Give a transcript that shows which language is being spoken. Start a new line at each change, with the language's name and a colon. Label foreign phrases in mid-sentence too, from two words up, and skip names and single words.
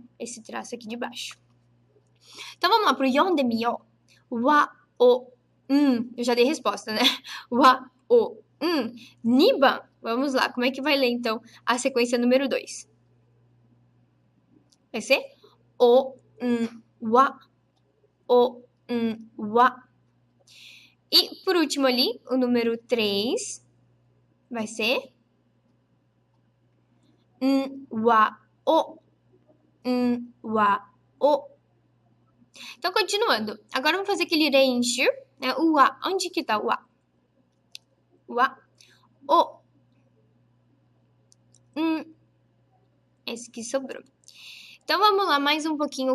Portuguese: Esse traço aqui de baixo. Então, vamos lá pro yondemiyo.
Japanese: Wa, o,
Portuguese: Eu já dei resposta, né?
Japanese: Wa, o, Niban.
Portuguese: Vamos lá, como é que vai ler, então, a sequência número 2? Vai ser o,
Japanese: wa, o, wa.
Portuguese: E, por último ali, o número 3 vai ser
Japanese: wa, o, wa, o.
Portuguese: Então, continuando. Agora, vamos fazer aquele reinshu, né? O wa, onde que tá o wa? Wa,
Japanese: o.
Portuguese: Esse que sobrou. Então, vamos lá, mais um pouquinho.